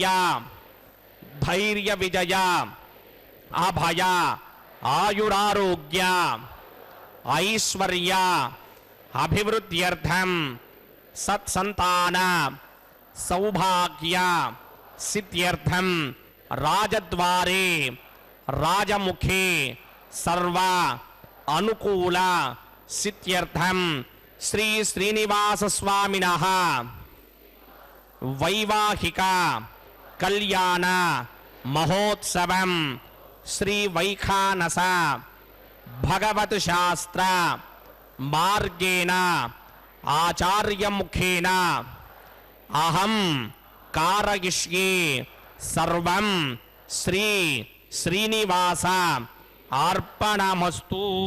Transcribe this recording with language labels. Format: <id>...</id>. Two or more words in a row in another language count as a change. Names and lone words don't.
<sa>ధైర్య విజయ అభయ ఆయురారోగ్య ఐశ్వర్య అభివృద్ధ్యర్థం సత్సంతాన సౌభాగ్య సిద్ధ్యర్థం రాజద్వారే రాజముఖే सर्व अनुकूल सिद्ध्यर्थम श्री श्रीनिवास स्वामिनः वैवाहिक कल्याण महोत्सवम् श्री वैखानस भगवत शास्त्र मार्गेण आचार्य मुखेन अहम कारयिष्ये सर्वं श्री श्रीनिवास अर्पणमस्तु.</sa>